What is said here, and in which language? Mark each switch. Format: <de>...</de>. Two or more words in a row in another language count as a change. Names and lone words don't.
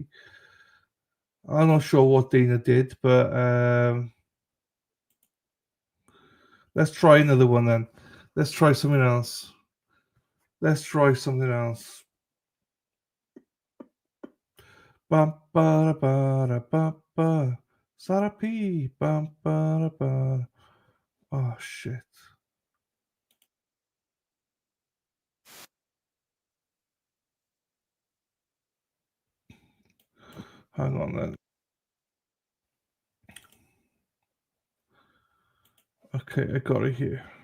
<en>I'm not sure what Dana did, but let's try another one then. Let's try something else. Let's try something else. Bum ba ba ba ba. Sarapi bum ba ba. Oh shit. Hang on then. Okay, I got it here.</en>